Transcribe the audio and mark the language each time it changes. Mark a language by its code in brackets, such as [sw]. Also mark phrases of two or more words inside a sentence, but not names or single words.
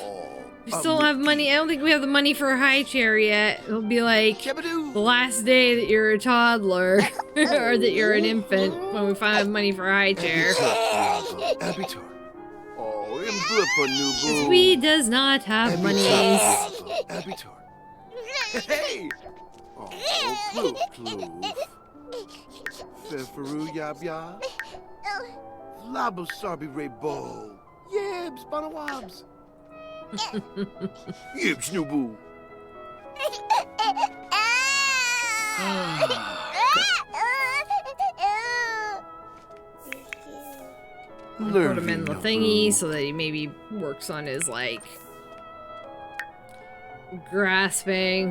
[en] We still don't have money. I don't think we have the money for a high chair yet. It'll be like the last day that you're a toddler or that you're an infant when we finally have money for a high chair. We does not have money. Hey! Oh, ploof. Fefaru yab yab. Labo sarbi rebo. Yibs, banawabs. Yibs, nubu. Put him in the thingy so that he maybe works on his, like, grasping.